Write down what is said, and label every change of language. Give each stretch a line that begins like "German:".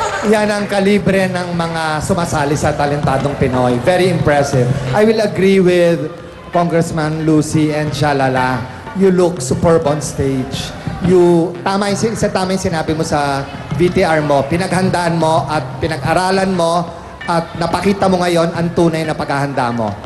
Filipino: Yan ang kalibre ng mga sumasali sa Talentadong Pinoy.
English: Very impressive. I will agree with Congressman Lucy and Shalala. You look superb on stage.
Filipino: Tama yung sinabi mo sa VTR mo. Pinaghandaan mo at pinag-aralan mo at napakita mo ngayon ang tunay na paghahanda mo.